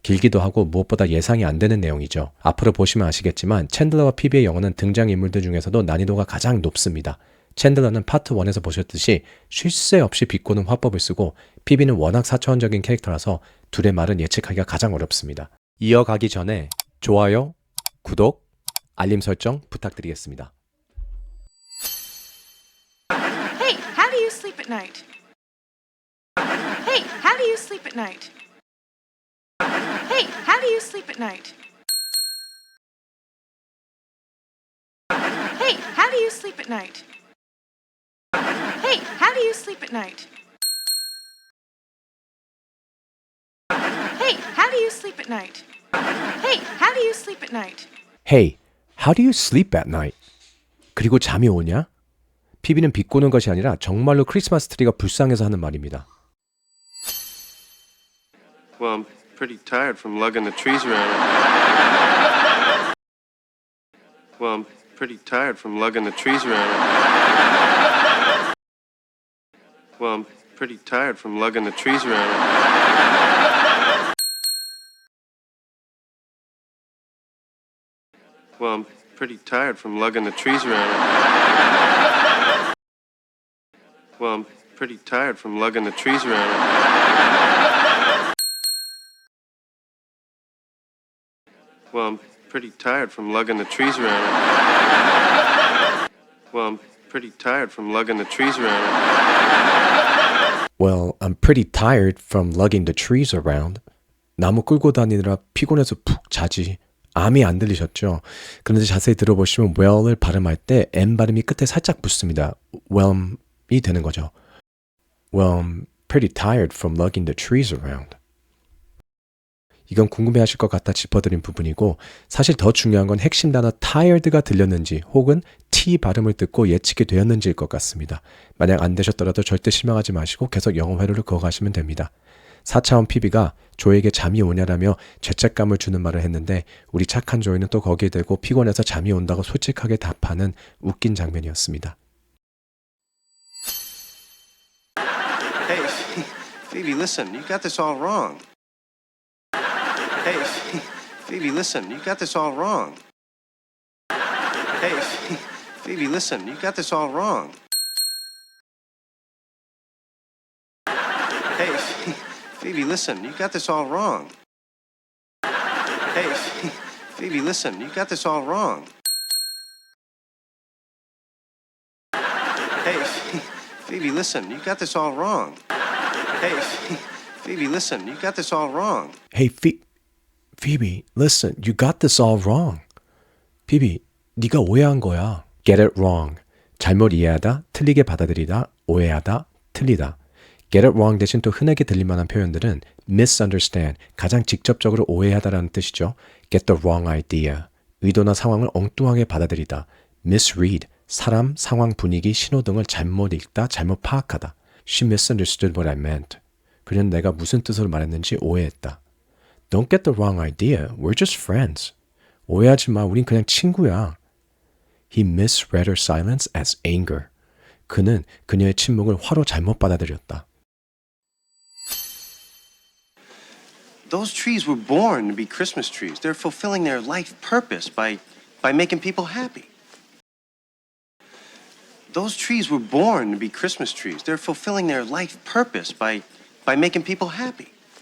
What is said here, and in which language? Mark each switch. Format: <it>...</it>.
<ko>길기도 하고 무엇보다 예상이 안 되는 내용이죠. 앞으로 보시면 아시겠지만 챈들러와 피비의 영어는 등장인물들 중에서도 난이도가 가장 높습니다. 챈들러는 파트 1에서 보셨듯이 쉴 새 없이 비꼬는 화법을 쓰고 피비는 워낙 4차원적인 캐릭터라서 둘의 말은 예측하기가 가장 어렵습니다. 이어가기 전에 좋아요, 구독, 알림 설정 부탁드리겠습니다.</ko> <en>Hey, how do you sleep at night? Hey, how do you sleep at night? Hey, how do you sleep at night? Hey, how do you sleep at night? Hey, how do you sleep at night? Hey, how do you sleep at night? Hey, how do you sleep at night? Hey, how do you sleep at night?</en> <ko>그리고 잠이 오냐? 피비는 비꼬는 것이 아니라 정말로 크리스마스 트리가 불쌍해서 하는 말입니다.</ko> <en>Well, I'm pretty tired from lugging the trees around. Well, I'm pretty tired from lugging the trees around. Well, I'm pretty tired from lugging the trees around. Well, I'm pretty tired from lugging the trees around. Well, I'm pretty tired from lugging the trees around. Well, I'm pretty tired from lugging the trees around. Well, I'm pretty tired from lugging the trees around. Well, I'm pretty tired from lugging the trees around.</en> <ko>나무 끌고 다니느라 피곤해서 푹 자지. 암이 안 들리셨죠? 그런데 자세히 들어보시면 well을 발음할 때 M 발음이 끝에 살짝 붙습니다. well이 되는 거죠.</ko> <en>Well, I'm pretty tired from lugging the trees around.</en> <ko>이건 궁금해하실 것 같아 짚어드린 부분이고 사실 더 중요한 건 핵심 단어 tired가 들렸는지 혹은 T 발음을 듣고 예측이 되었는지일 것 같습니다. 만약 안 되셨더라도 절대 실망하지 마시고 계속 영어 회로를 그어가시면 됩니다. 4차원 PB가 조에게 잠이 오냐라며 죄책감을 주는 말을 했는데 우리 착한 조이는 또 거기에 대고 피곤해서 잠이 온다고 솔직하게 답하는 웃긴 장면이었습니다.</ko> <en>Hey, Phoebe, listen, you got this all wrong. Hey, Phoebe, listen, you got this all wrong. Hey, Phoebe, listen, you got this all wrong. Hey, Phoebe, listen, you got this all wrong. Hey, Phoebe, listen, you got this all wrong. Hey, Phoebe, listen, you got this all wrong. Hey, Phoebe, listen, you got this all wrong. Hey, Phoebe, listen, you got this all wrong.</en> <ko>Phoebe, 네가 오해한 거야.</ko> <en>Get it wrong.</en> <ko>잘못 이해하다, 틀리게 받아들이다, 오해하다, 틀리다.</ko> <en>Get it wrong</en> <ko>대신 또 흔하게 들릴 만한 표현들은 misunderstand, 가장 직접적으로 오해하다라는 뜻이죠.</ko> <en>Get the wrong idea,</en> <ko>의도나 상황을 엉뚱하게 받아들이다. Misread, 사람, 상황, 분위기, 신호 등을 잘못 읽다, 잘못 파악하다.</ko> <en>She misunderstood what I meant.</en> <ko>그녀는 내가 무슨 뜻으로 말했는지 오해했다.</ko> <en>Don't get the wrong idea. We're just friends.</en> <ko>오해하지 마. 우린 그냥 친구야.</ko> <en>He misread her silence as anger.</en> <ko>그는 그녀의 침묵을 화로 잘못 받아들였다.</ko> <en>Those trees were born to be Christmas trees. They're fulfilling their life purpose by making people happy. Those trees were born to be Christmas trees. They're fulfilling their life purpose by making people happy.</en>